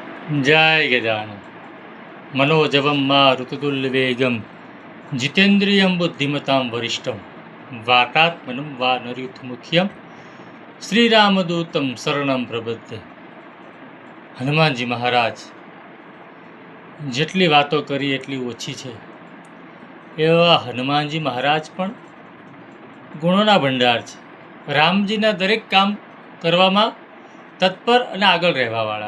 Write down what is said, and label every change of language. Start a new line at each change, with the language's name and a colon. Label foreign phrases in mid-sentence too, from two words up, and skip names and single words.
Sanskrit: जय गजानन मनोजवं मारुततुल्यवेगं जितेन्द्रियं बुद्धिमतां वरिष्ठं वातात्मनं वानरयुथमुख्यं श्रीरामदूतं शरणं प्रपद्ये।
Gujarati: હનુમાનજી મહારાજ જેટલી વાતો કરી એટલી ઓછી છે. એવા હનુમાનજી મહારાજ પણ ગુણોના ભંડાર છે. રામજીના દરેક કામ કરવામાં તત્પર અને આગળ રહેવાવાળા.